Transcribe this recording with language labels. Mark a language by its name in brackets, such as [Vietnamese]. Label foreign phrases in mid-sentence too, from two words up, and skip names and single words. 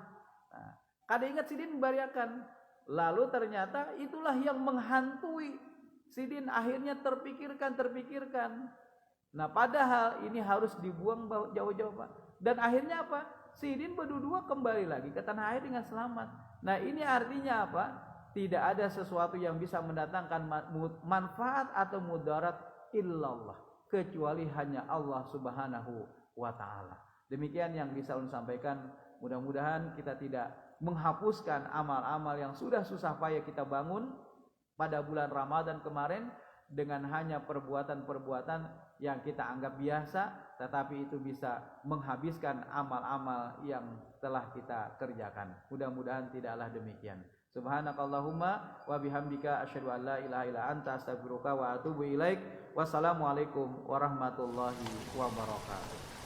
[Indonesian] Nah, [Banjar] kada ingat sidin membariakan. [Indonesian] Lalu ternyata itulah yang menghantui sidin, akhirnya terpikirkan. Nah, padahal ini harus dibuang jauh-jauh Pak. Dan akhirnya apa? Sidin berdua kembali lagi ke tanah air dengan selamat. Nah, ini artinya apa? Tidak ada sesuatu yang bisa mendatangkan manfaat atau mudarat illallah, kecuali hanya Allah Subhanahu wa ta'ala. Demikian yang bisa ulun sampaikan. Mudah-mudahan kita tidak menghapuskan amal-amal yang sudah susah payah kita bangun pada bulan Ramadan kemarin dengan hanya perbuatan-perbuatan yang kita anggap biasa, tetapi itu bisa menghabiskan amal-amal yang telah kita kerjakan. Mudah-mudahan tidaklah demikian. [Arabic] سبحانك اللهم وبحمدك أشهد أن لا إله إلا أنت أستغفرك وأتوب إليك. والسلام عليكم ورحمة الله وبركاته.